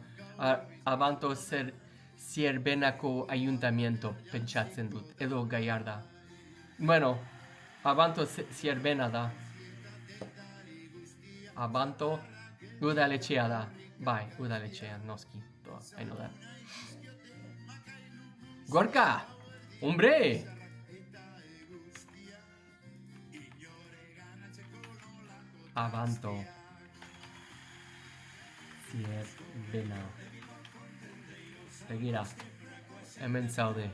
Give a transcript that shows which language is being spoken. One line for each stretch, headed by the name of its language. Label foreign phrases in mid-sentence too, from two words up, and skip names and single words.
Basque: Abanto Zierbenako ayuntamiento pentsatzen dut, edo Gallarda. Bueno, Abanto Zierbena da. Abanto udaletxea da. Bai, udaletxea, noski.
English: I know that. Gorka!
Spanish: Hombre! Abanto. Zierbena.
Basque: Begira. Hemen zaude.